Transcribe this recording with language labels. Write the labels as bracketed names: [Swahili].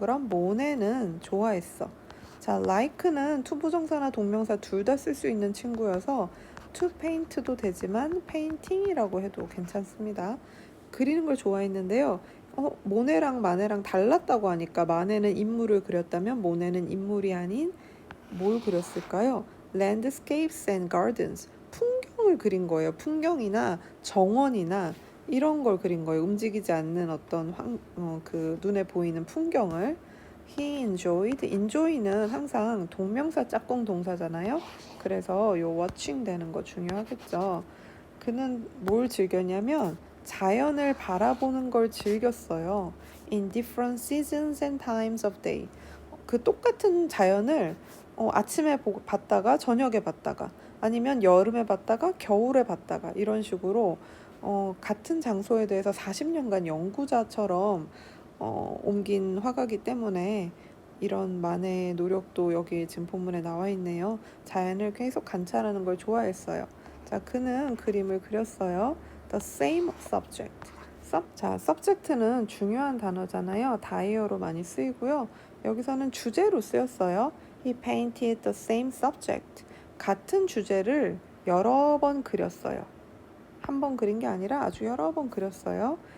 [Korean] 그럼 모네는 좋아했어. 자, like는 투부정사나 동명사 둘 다 쓸 수 있는 친구여서 [English] to paint [Korean] 도 되지만 painting이라고 해도 괜찮습니다. 그리는 걸 좋아했는데요. 모네랑 마네랑 달랐다고 하니까 마네는 인물을 그렸다면 모네는 인물이 아닌 뭘 그렸을까요? [English] Landscapes and gardens. [Korean] 풍경을 그린 거예요. 풍경이나 정원이나 이런 걸 그린 거예요. 움직이지 않는 어떤 그 눈에 보이는 풍경을. [English] He enjoyed. [Korean] enjoy는 항상 동명사 짝꿍 동사잖아요. 그래서 요 watching 되는 거 중요하겠죠. 그는 뭘 즐겼냐면 자연을 바라보는 걸 즐겼어요. [English] In different seasons and times of day. [Korean] 그 똑같은 자연을 아침에 봤다가 저녁에 봤다가 아니면 여름에 봤다가 겨울에 봤다가 이런 식으로 같은 장소에 대해서 40년간 연구자처럼 옮긴 화가기 때문에 이런 만의 노력도 여기 지금 본문에 나와 있네요. 자연을 계속 관찰하는 걸 좋아했어요. 자, 그는 그림을 그렸어요. [English] The same subject. [Korean] 자, subject는 중요한 단어잖아요. 다이어로 많이 쓰이고요. 여기서는 주제로 쓰였어요. [English] He painted the same subject. [Korean] 같은 주제를 여러 번 그렸어요. 한 번 그린 게 아니라 아주 여러 번 그렸어요.